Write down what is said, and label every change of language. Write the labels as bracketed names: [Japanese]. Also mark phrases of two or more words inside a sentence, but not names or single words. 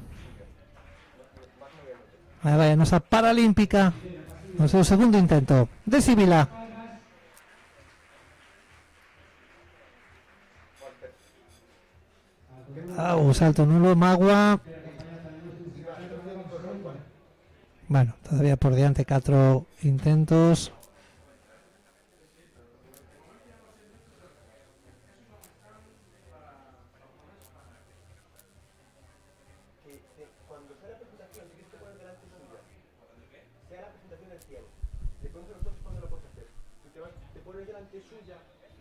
[Galician] Aí vai a nosa paralímpica no seu segundo intento. Desivila. O salto nulo, Magua. Bueno, todavía por diante 4 intentos. [Spanish] Cuando sea la presentación, si quieres te pones delante suya, sea la presentación del 100. De pronto nosotros cuando lo puedes hacer, tú te pones delante suya